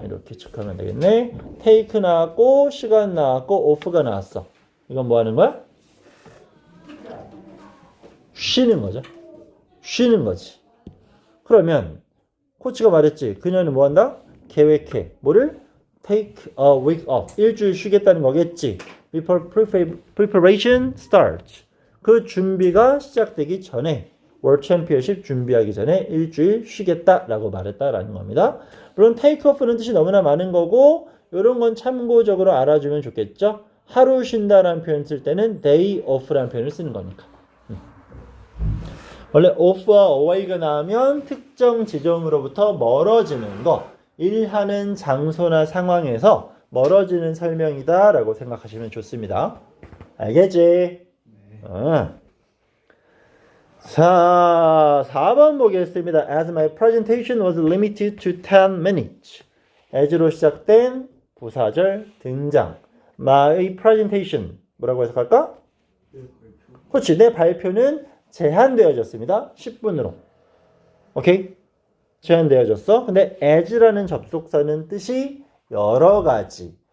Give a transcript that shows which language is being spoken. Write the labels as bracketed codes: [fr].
[ko] 이렇게 체크하면 되겠네. take 나왔고 시간 나왔고 off가 나왔어. 이건 뭐 하는 거야? 쉬는 거죠. 쉬는 거지. 그러면 코치가 말했지. 그녀는 뭐 한다? 계획해. 뭐를? [en] take a week off. [ko] 일주일 쉬겠다는 거겠지. [en] Before preparation starts. [ko] 그 준비가 시작되기 전에 World Championship 준비하기 전에 일주일 쉬겠다라고 말했다라는 겁니다. 물론 take off는 뜻이 너무나 많은 거고 이런 건 참고적으로 알아주면 좋겠죠. 하루 쉰다라는 표현 쓸 때는 day off라는 표현을 쓰는 거니까. 원래 off와 away가 나오면 특정 지점으로부터 멀어지는 거, 일하는 장소나 상황에서 멀어지는 설명이다 라고 생각하시면 좋습니다. 알겠지? 네. 자, 4번 보겠습니다. [en] As my presentation was limited to 10 minutes. [ko] as로 시작된 부사절 등장. [en] My presentation [ko] 뭐라고 해석할까? 그렇지. 내 발표는 제한되어졌습니다. 10분으로. 오케이? 제한되어졌어. 근데 as라는 접속사는 뜻이 여러 가지.